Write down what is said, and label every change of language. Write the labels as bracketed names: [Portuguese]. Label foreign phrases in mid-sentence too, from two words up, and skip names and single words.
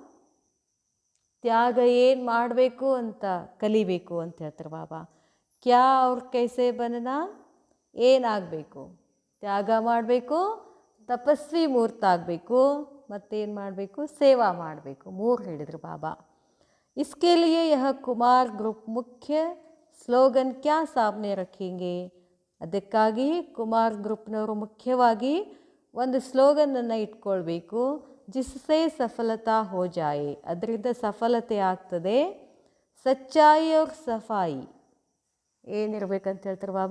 [Kannada] ತ್ಯಾಗ ಏನು ಮಾಡಬೇಕು ಅಂತ ಕಲಿಬೇಕು ಅಂತ ಹೇಳ್ತಾರೆ ಬಾಬಾ. [Hindi] क्या और कैसे बनना, ಏನಾಗಬೇಕು? [Kannada] ತ್ಯಾಗ ಮಾಡಬೇಕು, ತಪಸ್ವಿ ಮೂರ್ತ ಆಗಬೇಕು, ಮತ್ತೇನು ಮಾಡಬೇಕು? ಸೇವಾ ಮಾಡಬೇಕು. 3 ಹೇಳಿದರು ಬಾಬಾ. [Hindi] इसके लिए यह कुमार ग्रुप मुख्य स्लोगन क्या सामने रखेंगे. [Kannada] ಅದಕ್ಕಾಗಿ ಕುಮಾರ್ ಗ್ರೂಪ್ನವರು ಮುಖ್ಯವಾಗಿ ಒಂದು ಸ್ಲೋಗನನ್ನು ಇಟ್ಕೊಳ್ಬೇಕು. [Hindi] जिससे सफलता हो जाए, [Kannada] ಅದರಿಂದ ಸಫಲತೆ ಆಗ್ತದೆ. [Hindi] सच्चाई और सफ़ाई [Kannada] ಏನಿರಬೇಕಂತ ಹೇಳ್ತಾರೆ ಬಾಬಾ?